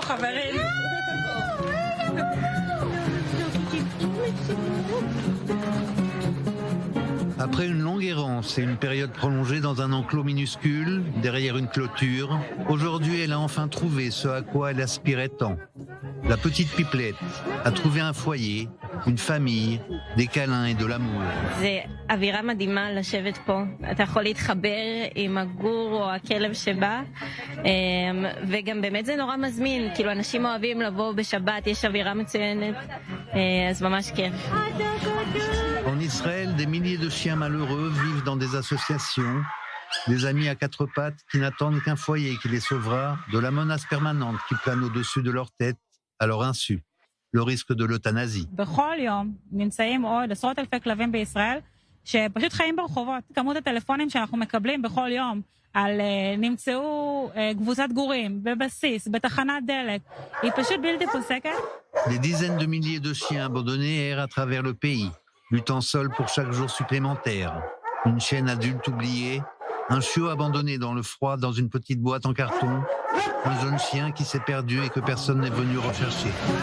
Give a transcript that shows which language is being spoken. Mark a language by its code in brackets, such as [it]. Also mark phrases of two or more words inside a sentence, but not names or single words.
[fr] Après une longue errance et une période prolongée dans un enclos minuscule, derrière une clôture, aujourd'hui elle a enfin trouvé ce à quoi elle aspirait tant. La petite pipelette a trouvé un foyer, une famille, des câlins et de l'amour. [he] C'est אווירה מדהימה לשבת פה. אתה יכול להתחבר עם הגור או הכלב שבא, וגם באמת זה נורא מזמין. כאילו אנשים אוהבים לבוא בשבת, יש אווירה מצוינת, אז ממש כיף. [fr] En Israël, des milliers de chiens malheureux vivent dans des associations, des amis à quatre pattes qui n'attendent qu'un foyer qui les sauvera de la menace permanente qui plane au-dessus de leur tête, à leur insu, le risque de l'euthanasie. [he] בכל יום נמצאים עוד עשרות אלפי כלבים בישראל שפשוט חיים ברחובות. כמות הטלפונים שאנחנו מקבלים בכל יום על נמצאו קבוצת גורים בבסיס, בתחנת דלק, היא פשוט בלתי פוסקת. [fr] Des dizaines de milliers de chiens abandonnés errent à travers le pays, luttant seuls pour chaque jour supplémentaire. Une chienne adulte oubliée, un chiot abandonné dans le froid dans une petite boîte en carton, un jeune chien qui s'est perdu et que personne n'est venu rechercher.